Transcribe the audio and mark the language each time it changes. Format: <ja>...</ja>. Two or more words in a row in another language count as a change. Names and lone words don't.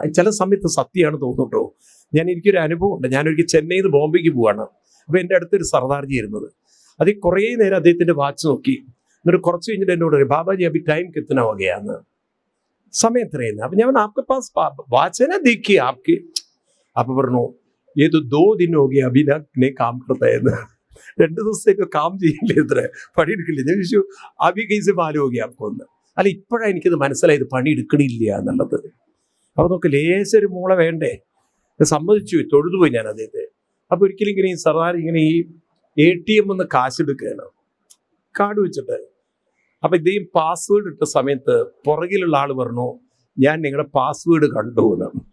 <ml>ചില സമയത്ത് സത്യമാണ് തോന്നുട്ടോ. എനിക്കൊരു അനുഭവം ഉണ്ട്. ഞാനൊരിക്കൽ ചെന്നൈയിൽ നിന്ന് ബോംബെക്ക് പോവാണ്. അപ്പോൾ എൻ്റെ അടുത്തൊരു സർദാർജി ഇരുന്നത്. അതിൽ കുറേ നേരം അദ്ദേഹത്തിൻ്റെ വാച്ച് നോക്കി. എന്നിട്ട് കുറച്ച് കഴിഞ്ഞിട്ട് എന്നോട് പറയും,</ml> <hi>बाबाजी अभी टाइम कितना हो गया,</hi> <ml>സമയം എത്രയെന്ന്. അപ്പം ഞാൻ</ml> <hi>आपके पास वॉच है देखिए आपके.</hi> <ml>അപ്പം പറഞ്ഞു, ഏത്</ml> <hi>2 दिन हो गया अभी तक नहीं काम करता है.</hi> <ml>2 ദിവസത്തേക്ക് കാം ചെയ്യില്ലേ, ഇത്ര പണിയെടുക്കില്ല. ഞാൻ ചോദിച്ചു,</ml> <hi>अभी कैसे मालूम हो गया आपको എന്ന്.</hi> <ml>അല്ല, ഇപ്പോഴാണ് എനിക്കത് മനസ്സിലായത് പണിയെടുക്കണില്ല എന്നുള്ളത്. അപ്പോൾ നോക്ക്, ലേശൊരു മൂള വേണ്ടേ? സമ്മതിച്ചു, തൊഴുതുപോയി ഞാൻ അദ്ദേഹത്തെ. അപ്പോൾ ഒരിക്കലും ഇങ്ങനെ ഈ സർദാർ ഇങ്ങനെ ഈ ATM ഒന്ന് കാശെടുക്കുകയാണ് കാർഡ് വെച്ചിട്ട്. അപ്പം ഇദ്ദേഹം പാസ്വേഡ് ഇട്ട സമയത്ത് പുറകിലുള്ള ആൾ പറഞ്ഞു, ഞാൻ നിങ്ങളുടെ പാസ്വേഡ് കണ്ടുവെന്ന്.</ml>